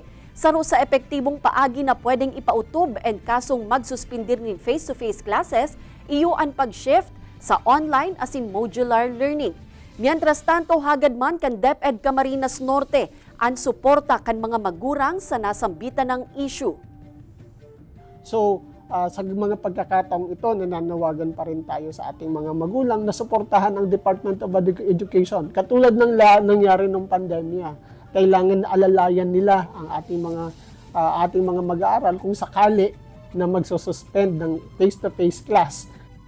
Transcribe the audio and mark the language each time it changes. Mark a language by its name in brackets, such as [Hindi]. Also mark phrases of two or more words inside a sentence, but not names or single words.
[Bikol] Saro sa epektibong paagi na pwedeng ipautob and kasong magsuspindir nin [English] face-to-face classes, [Bikol] iyo ang pag-shift sa online asin [English] modular learning. [Spanish] Mientras tanto, [Bikol] hagad man kan DepEd Camarines Norte ang suporta kan mga magurang sa nasambitan ng issue. So, [Filipino] sa mga pagkakataong ito, nananawagan pa rin tayo sa ating mga magulang na suportahan ang Department of Education. Katulad ng nangyari ng pandemya, kailangan alalayan nila ang ating mga mag-aaral kung sakali na magsususpend ng [English] face-to-face class.